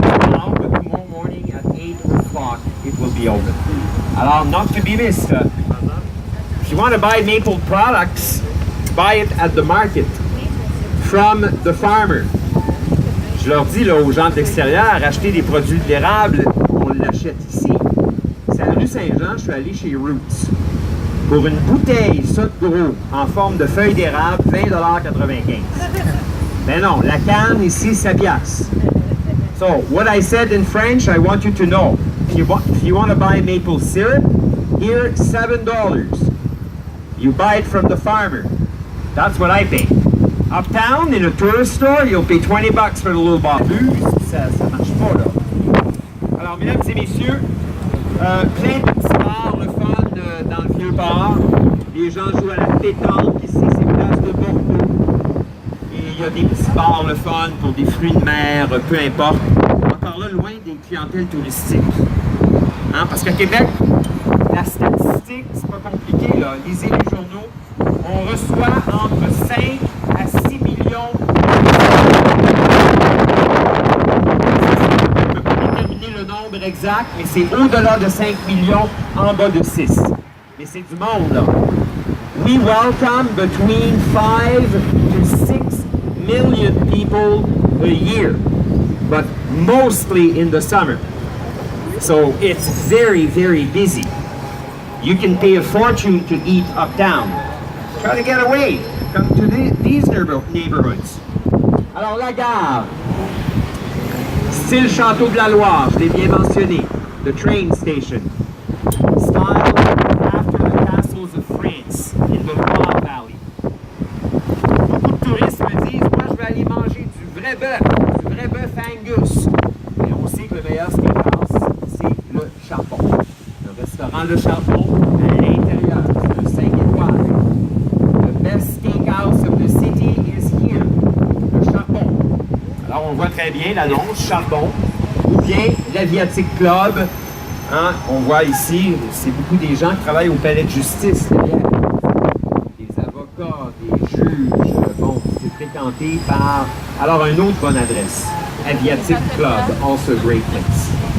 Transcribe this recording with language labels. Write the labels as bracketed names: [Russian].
[English] Now, but tomorrow morning at 8 o'clock it will be open. Alors, not to be missed. If you want to buy maple products, buy it at the market from the farmer. [French] Je leur dis là, aux gens de l'extérieur, acheter des produits de l'érable, on l'achète ici. C'est à la rue Saint-Jean, je suis allé chez Roots. Pour une bouteille, ça de gros, en forme de feuille d'érable, 20,95 $. Mais non, la canne ici, 7 piastres. [English] So, what I said in French, I want you to know. If you want to buy maple syrup, here, $7. You buy it from the farmer. That's what I pay. Uptown, in a tourist store, you'll pay $20 for the little bottle. [French] Ça marche pas, là. Alors, mesdames et messieurs, plein de petits bars, le fun dans le Vieux-Port. Les gens jouent à la pétanque ici, c'est place de Bordeaux. Et il y a des petits bars, le fun, pour des fruits de mer, peu importe. Encore là, loin des clientèles touristiques. Hein? Parce qu'à Québec, la statistique, c'est pas compliqué, là. Lisez les journaux. On reçoit entre 5 à 6 millions on ne peut pas déterminer le nombre exact, mais c'est au-delà de 5 millions, en bas de 6. Mais c'est du monde, là. [English] We welcome between 5 to 6 million people a year, but mostly in the summer. So it's very, very busy. You can pay a fortune to eat uptown. Try to get away. Come to these neighborhoods. [French] Alors, la gare. Style Château de la Loire, je l'ai bien mentionné. [English] The train station. Style after the castles of France in the Loire Valley. [French] Beaucoup de touristes me disent, moi, je vais aller manger du vrai bœuf Angus. Et on sait que le meilleur steakhouse, c'est le Charbon. Le restaurant Le Charbon, à l'intérieur, c'est un 5 étoiles. [English] Best steakhouse of the city is here, le Charbon. [French] Alors, on voit très bien l'annonce, Charbon, ou bien l'Aviatic Club. Hein? On voit ici, c'est beaucoup des gens qui travaillent au palais de justice. Des avocats, des juges. Bon, c'est fréquenté par... Alors, une autre bonne adresse, Aviatic Club, [English] also a great place.